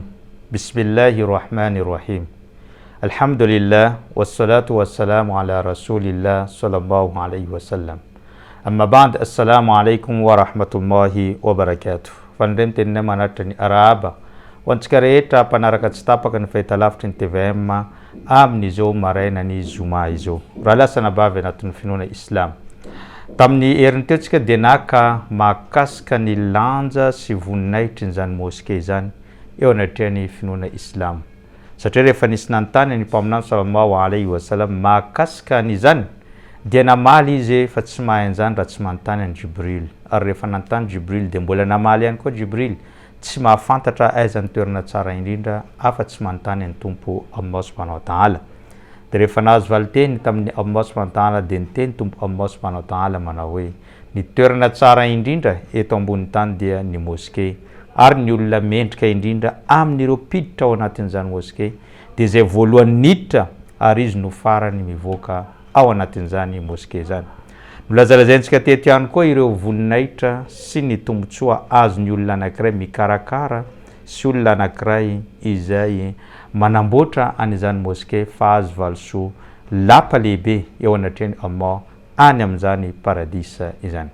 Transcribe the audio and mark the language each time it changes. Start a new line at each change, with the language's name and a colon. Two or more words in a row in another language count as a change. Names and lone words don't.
Arabic: بسم الله الرحمن الرحيم. الحمد لله والصلاة والسلام على رسول الله صلى الله عليه وسلم. أما بعد، السلام عليكم ورحمة الله وبركاته. فندمت إنما نتني أرابا وانتكريتا panarakat setapakan feitalaftin TVM amnizo marena ni zumaizo ralasa na bave na tunfinuna Islam tamni
Malagasy: erintetska denaka makaska ni lanja sy voninahitry zany moske zany eo anatrehany finoana Islam satria rehefa nisy nanontany ny mpaminany
Arabic: صلى الله عليه وسلم
Malagasy: makaska ny zany dia namaly izy fa tsy mahay an'izany raha tsy manontany an Jibril, ary rehefa nanontany Jibril dia mbola namaly ihany koa Jibril tsy mahafantatra aiza ny toerana tsara indrindra afa-tsy manontany ny tompo Allah
Arabic: سبحانه وتعالى.
Malagasy: Dia rehefa nahazo valiteny tamin'ny Allah
Arabic: سبحانه وتعالى
Malagasy: dia niteny tompo Allah
Arabic: سبحانه وتعالى
Malagasy: manao hoe ny toerana tsara indrindra eto ambony tany dia ny moske, ary ny olona mendrika indrindra amin'ireo mpiditra ao anatin'izany moske dia izay voalohany niditra ary izy no farany mivoaka ao anatin'izany moske zany. Nolazalazaintsika teto ihany koa ireo voninahitra sy ny tombotsoa azon'ny olona anankiray mikarakara sy olona anankiray izay manamboatra an'izany moske fa azo valosoa lapa lehibe eo anatrehany Allah any amin'izany paradisa izany.